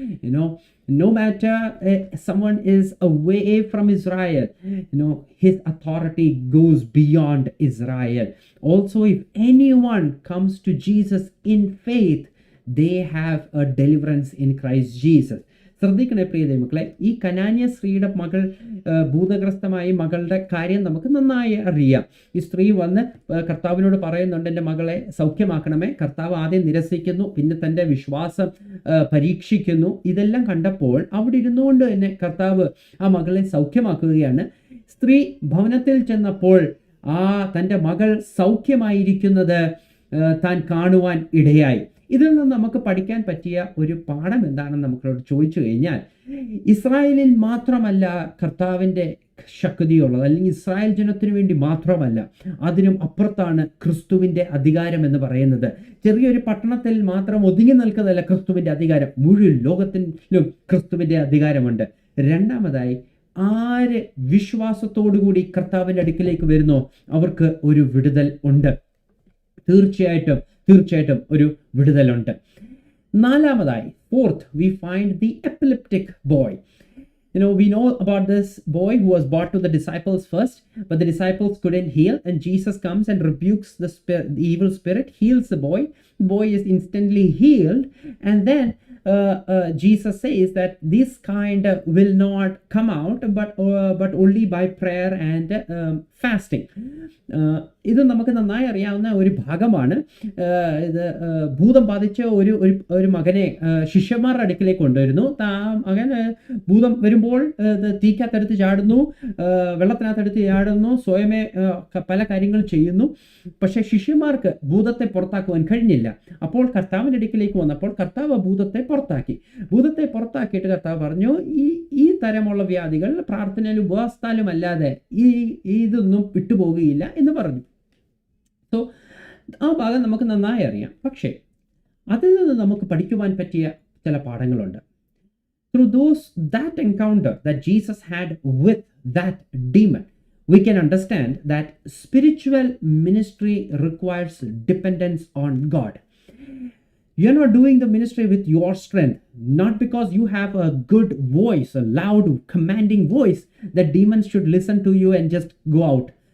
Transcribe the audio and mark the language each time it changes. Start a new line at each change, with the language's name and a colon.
English: No matter someone is away from Israel, his authority goes beyond Israel. Also, if anyone comes to Jesus in faith, they have a deliverance in Christ Jesus.
Malayalam: ശ്രദ്ധിക്കണേ പ്രിയ ദൈവമക്കളെ, ഈ കനാന്യ സ്ത്രീയുടെ മകൾ, ഭൂതഗ്രസ്തമായ മകളുടെ കാര്യം നമുക്ക് നന്നായി അറിയാം. ഈ സ്ത്രീ വന്ന് കർത്താവിനോട് പറയുന്നുണ്ട്, എൻ്റെ മകളെ സൗഖ്യമാക്കണമേ. കർത്താവ് ആദ്യം നിരസിക്കുന്നു, പിന്നെ തൻ്റെ വിശ്വാസം പരീക്ഷിക്കുന്നു. ഇതെല്ലാം കണ്ടപ്പോൾ അവിടെ ഇരുന്നുകൊണ്ട് തന്നെ കർത്താവ് ആ മകളെ സൗഖ്യമാക്കുകയാണ്. സ്ത്രീ ഭവനത്തിൽ ചെന്നപ്പോൾ തൻ്റെ മകൾ സൗഖ്യമായിരിക്കുന്നത് താൻ കാണുവാൻ ഇടയായി. ഇതിൽ നിന്ന് നമുക്ക് പഠിക്കാൻ പറ്റിയ ഒരു പാഠം എന്താണെന്ന് നമുക്കോട് ചോദിച്ചു കഴിഞ്ഞാൽ, ഇസ്രായേലിൽ മാത്രമല്ല കർത്താവിൻ്റെ ശക്തിയുള്ളത്, അല്ലെങ്കിൽ ഇസ്രായേൽ ജനത്തിനു വേണ്ടി മാത്രമല്ല, അതിനും അപ്പുറത്താണ് ക്രിസ്തുവിൻ്റെ അധികാരം എന്ന് പറയുന്നത്. ചെറിയൊരു പട്ടണത്തിൽ മാത്രം ഒതുങ്ങി നിൽക്കുന്നതല്ല ക്രിസ്തുവിൻ്റെ അധികാരം, മുഴുവൻ ലോകത്തിലും ക്രിസ്തുവിൻ്റെ അധികാരമുണ്ട്. രണ്ടാമതായി, ആര് വിശ്വാസത്തോടുകൂടി കർത്താവിൻ്റെ അടുക്കിലേക്ക് വരുന്നോ അവർക്ക് ഒരു വിടുതൽ ഉണ്ട്. തീർച്ചയായിട്ടും ഒരു വിടുതലുണ്ട്. നാലാമതായി,
English: fourth, we find the epileptic boy. We know about this boy who was brought to the disciples first, but the disciples couldn't heal, and Jesus comes and rebukes the evil spirit, heals the boy. The boy is instantly healed, and then Jesus says that this kind will not come out, but only by prayer and fasting.
Malayalam: ഇത് നമുക്ക് നന്നായി അറിയാവുന്ന ഒരു ഭാഗമാണ്. ഇത് ഭൂതം ബാധിച്ച ഒരു മകനെ ശിഷ്യന്മാരുടെ അടുക്കിലേക്ക് കൊണ്ടുവരുന്നു. അങ്ങനെ ഭൂതം വരുമ്പോൾ തീക്കകത്തെടുത്ത് ചാടുന്നു, വെള്ളത്തിനകത്തെടുത്ത് ചാടുന്നു, സ്വയമേ പല കാര്യങ്ങൾ ചെയ്യുന്നു. പക്ഷെ ശിഷ്യന്മാർക്ക് ഭൂതത്തെ പുറത്താക്കുവാൻ കഴിഞ്ഞില്ല. അപ്പോൾ കർത്താവിൻ്റെ അടുക്കിലേക്ക് വന്നപ്പോൾ കർത്താവ് ഭൂതത്തെ പുറത്താക്കിയിട്ട് കർത്താവ് പറഞ്ഞു, ഈ തരമുള്ള വ്യാധികൾ പ്രാർത്ഥനയിലും ഉപവാസത്താലും അല്ലാതെ ഇതൊന്നും വിട്ടുപോകുകയില്ല എന്ന് പറഞ്ഞു. സോ ആ ഭാഗം നമുക്ക് നന്നായി അറിയാം. പക്ഷേ അതിൽ നിന്ന് നമുക്ക് പഠിക്കുവാൻ പറ്റിയ ചില പാഠങ്ങളുണ്ട്.
English: Through that encounter that Jesus had with that demon, we can understand that spiritual ministry requires dependence on God. You're not doing the ministry with your strength, not because you have a good voice, a loud, commanding voice that demons should listen to you and just go out.